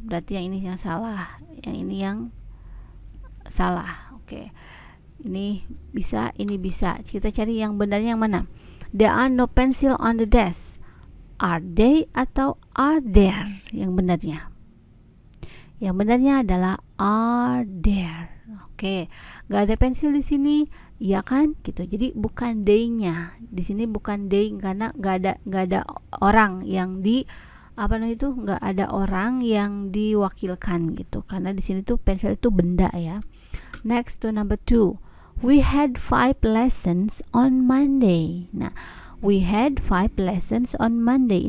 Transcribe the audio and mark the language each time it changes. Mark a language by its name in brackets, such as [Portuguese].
[Indonesian] Berarti yang ini yang salah. Yang ini yang salah. Oke. Ini bisa, ini bisa. Kita cari yang benarnya yang mana? [English] There are no pencil on the desk. Are they [Indonesian] atau [English] are there? [Indonesian] Yang benarnya. Yang benarnya adalah [English] are there. [Indonesian] Oke. Gak ada pensil di sini. Iya kan? Gitu. Jadi bukan they-nya. Di sini bukan they karena gak ada orang yang nggak ada orang yang diwakilkan gitu. Karena di sini tuh pensil itu benda ya. [English] Next to number 2. We had 5 lessons on Monday. Nah, we had 5 lessons on Monday.